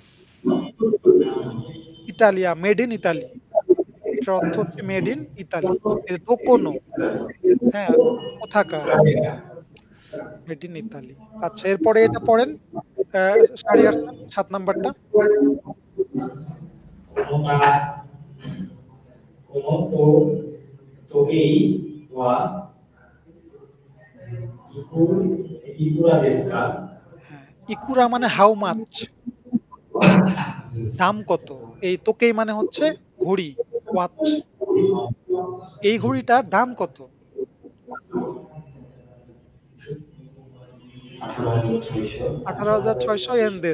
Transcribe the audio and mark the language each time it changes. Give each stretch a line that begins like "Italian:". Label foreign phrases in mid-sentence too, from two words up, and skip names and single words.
Bangla: ইটালিয়া,
English: made in Italy,
Bangla: এটার অর্থ হচ্ছে
English: made in Italy.
Bangla: দোকোনো, হ্যাঁ, কোথাকার,
English: made in Italy.
Bangla: আচ্ছা, এরপরে এটা পড়েন, শাহরিয়ার স্যার, 7 নাম্বারটা।
Japanese: この時計は、いくらですか?
Bangla: হ্যাঁ, ইকুরা মানে
English: how much,
Bangla: দাম কত। এই তোকেই মানে হচ্ছে ঘড়ি, ওয়াচ। এই ঘড়িটার দাম কত?
Japanese: 18,600円です.